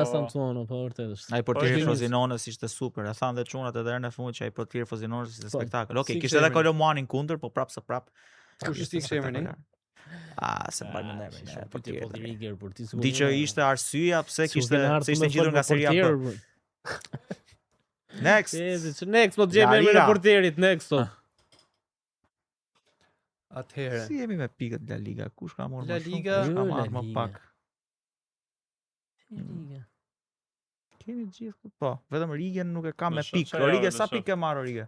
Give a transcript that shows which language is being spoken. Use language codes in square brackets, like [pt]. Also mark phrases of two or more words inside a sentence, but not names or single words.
[sq] Mastantuono, po vërtet është. Ai portieri Frosinonës ishte super. E thanë dhe çunat edhe herën e fundit që ai portieri Frosinonës ishte spektakël. Okej, kishte edhe Kolomuanin kundër, po prap. Kush ishte emrin? Se mbaj më emrin. Portieri Di që ishte arsyeja pse ishte ngjitur nga Serie A. Next. Next, po gjejmë emrin e portierit, next. Atëherë. Si jemi me pikët La Liga? Kush ka marrë La Liga? Kush ka marrë më pak? Liga. Kemi gjithë. Po, vetëm Rigen nuk e ka me pikë. Rigen sa pikë e marrë Rigen?